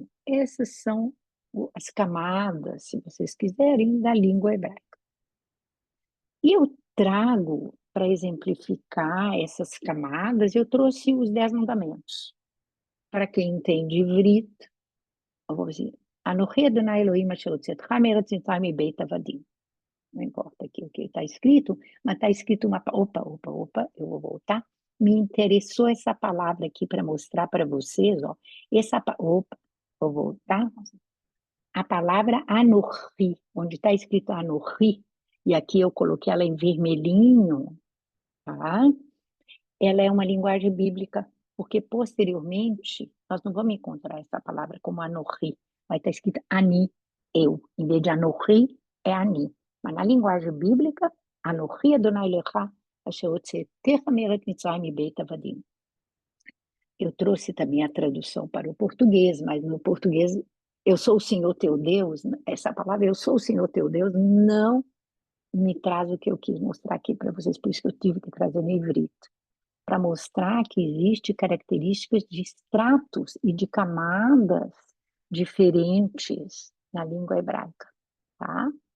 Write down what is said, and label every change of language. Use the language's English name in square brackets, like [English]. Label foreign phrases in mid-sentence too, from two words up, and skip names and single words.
[Portuguese] Essas são as camadas, se vocês quiserem, da língua hebraica. E eu trago, para exemplificar essas camadas, eu trouxe os 10 mandamentos. Para quem entende ivrit, eu vou dizer, [Hebrew] אנוכי אדוני אלוהים אשר הוצאתיך מארץ מצרים מבית עבדים. [Portuguese] Não importa aqui o que está escrito, mas está escrito uma... Opa, eu vou voltar. Me interessou essa palavra aqui para mostrar para vocês, ó. Opa, vou voltar. A palavra Anochi, onde está escrito Anochi, e aqui eu coloquei ela em vermelhinho, tá? Ela é uma linguagem bíblica, porque posteriormente nós não vamos encontrar essa palavra como Anochi, vai estar escrito Ani, eu. Em vez de Anochi, é Ani. Mas na linguagem bíblica, [Hebrew] אנוכי אדוני לך, אשר הוצאתיך מארץ מצרים מבית עבדים. [Portuguese] Eu trouxe também a tradução para o português, mas no português, eu sou o Senhor teu Deus, essa palavra, eu sou o Senhor teu Deus, não me traz o que eu quis mostrar aqui para vocês, por isso que eu tive que trazer no ivrito, para mostrar que existe características de estratos e de camadas diferentes na língua hebraica, tá?